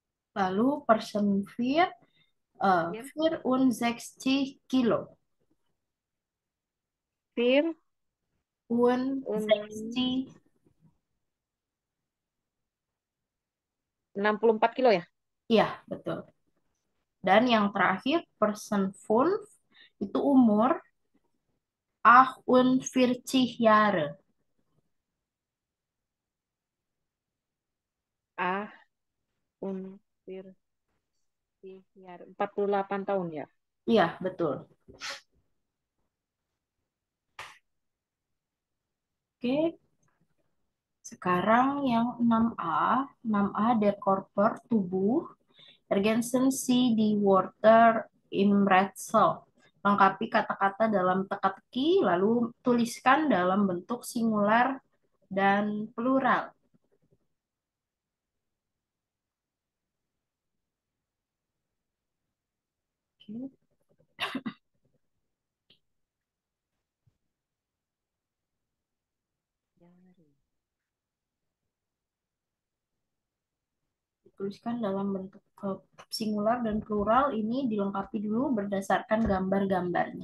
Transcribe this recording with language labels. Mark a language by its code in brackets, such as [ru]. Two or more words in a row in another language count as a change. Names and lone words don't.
[de] Lalu person vier, Vier, 64 Kilo. vier, un- 64. [id] 64 kilo ya? Iya, betul. Dan yang terakhir, [de] person fünf [id] itu umur 48 Jahre. Ah, un, vier, 48 tahun ya? Iya, betul. Oke, sekarang yang 6A. 6A, [de] der Körper, tubuh. Ergänzen Sie die Wörter im Rätsel. [id] Lengkapi kata-kata dalam teka-teki, lalu tuliskan dalam bentuk singular dan plural. Oke. Dituliskan dalam bentuk singular dan plural, ini dilengkapi dulu berdasarkan gambar-gambarnya.